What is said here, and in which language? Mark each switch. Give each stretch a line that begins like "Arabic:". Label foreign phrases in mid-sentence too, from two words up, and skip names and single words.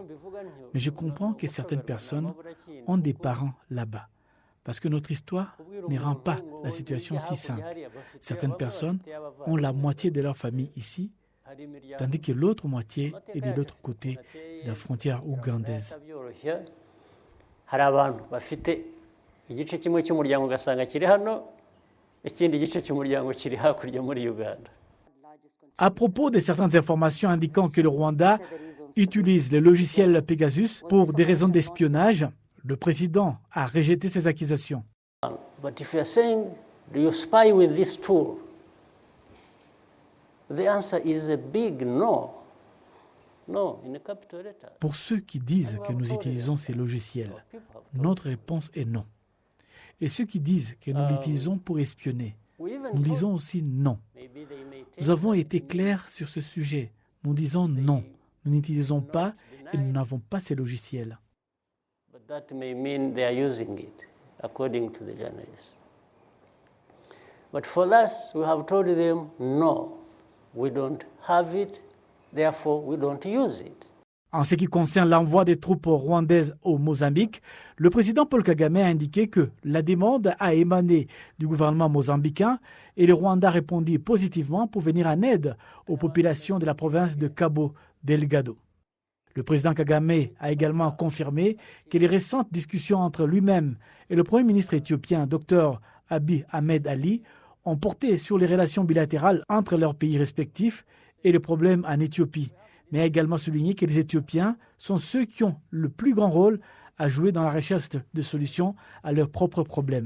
French: Mais je comprends que certaines personnes ont des parents là-bas. Parce que notre histoire ne rend pas la situation si simple. Certaines personnes ont la moitié de leur famille ici, tandis que l'autre moitié est de l'autre côté de la frontière ougandaise.
Kinyarwanda: Igice kimwe cy'umuryango ugasanga kiri hano, ikindi gice cy'umuryango kiri hakurya muri Uganda.
French: À propos de certaines informations indiquant que le Rwanda utilise le logiciel Pegasus pour des raisons d'espionnage, le président a rejeté ces accusations.
English: But if you are saying, do you spy with this tool? The answer is a big no. No, in a capital letter.
French: Pour ceux qui disent que nous utilisons ces logiciels, notre réponse est non. Et ceux qui disent que nous l'utilisons pour espionner, nous disons aussi non. Nous avons été clairs sur ce sujet. Nous disons non. Nous n'utilisons pas et nous n'avons pas ces logiciels.
English: But that may mean they are using it, according to the journalists. But for us, we have told them, no, we don't have it, therefore we don't use it.
French: En ce qui concerne l'envoi des troupes rwandaises au Mozambique, le président Paul Kagame a indiqué que la demande a émané du gouvernement mozambicain et le Rwanda a répondu positivement pour venir en aide aux populations de la province de Cabo Delgado. Le président Kagame a également confirmé que les récentes discussions entre lui-même et le premier ministre éthiopien Dr Abiy Ahmed Ali ont porté sur les relations bilatérales entre leurs pays respectifs et les problèmes en Éthiopie, mais a également souligné que les Éthiopiens sont ceux qui ont le plus grand rôle à jouer dans la recherche de solutions à leurs propres problèmes.